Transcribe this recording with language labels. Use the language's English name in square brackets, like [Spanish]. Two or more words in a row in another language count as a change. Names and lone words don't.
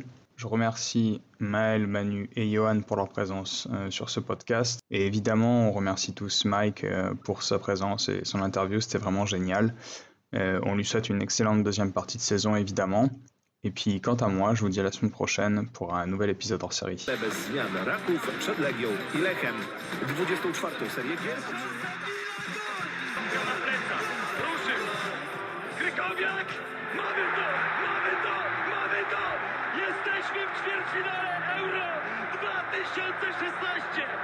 [French] Je remercie Maël, Manu et Johan pour leur présence sur ce podcast. Et évidemment, on remercie tous Mike pour sa présence et son interview, c'était vraiment génial. On lui souhaite une excellente deuxième partie de saison, évidemment. Et puis, quant à moi, je vous dis à la semaine prochaine pour un nouvel épisode hors série. [Polish] Bez zmian Raków przed Legią i Lechem 24. serię gier. Piłka na plecach, ruszył. Krykowiak, mamy to, mamy to, mamy to. Jesteśmy w ćwierćfinale Euro 2016.